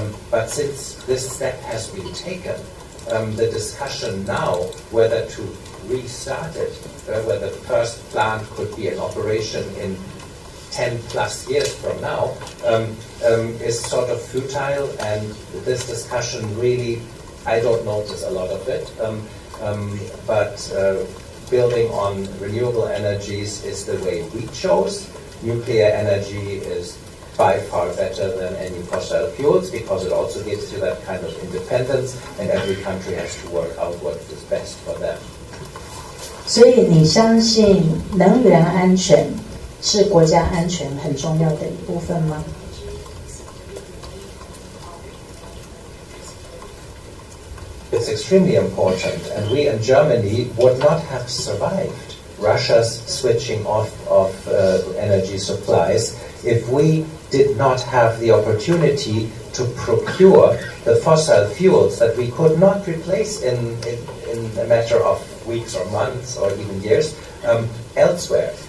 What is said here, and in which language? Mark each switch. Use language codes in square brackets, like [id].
[en] But since this step has been taken, the discussion now whether to restart it, whether the first plant could be in operation in 10 plus years from now, is sort of futile, and this discussion really, I don't notice a lot of it, but building on renewable energies is the way we chose. Nuclear energy is by far better than any fossil fuels because it also gives you that kind of independence, and every country has to work out what is best for them. [zh] 所以你相信能源安全是国家安全很重要的一部分吗？ [en] It's extremely important, and we in Germany would not have survived Russia's switching off of energy supplies if we did not have the opportunity to procure the fossil fuels that we could not replace in a matter of weeks or months or even years elsewhere.